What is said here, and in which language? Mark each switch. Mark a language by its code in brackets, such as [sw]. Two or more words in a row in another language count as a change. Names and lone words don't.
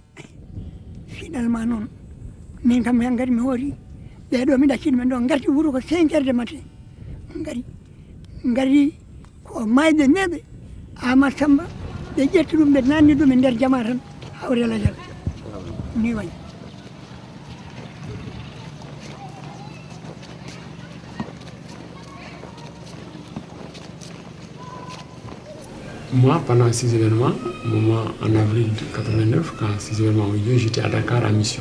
[ff] finalement noon min kam hen gari mi hoori ɓeɗo mi ɗacciɗi men ɗo garti wuuro ko 5 [fr] heures de matin [ff] gari ko mayɓe meɓe Amad Samba ɓe ƴetti ɗum ɓe nanni ɗum e nder jama tan hawre alajal ni wayi [fr] Moi, pendant ces événements, en avril 89, quand ces événements ont eu lieu, j'étais à Dakar en mission.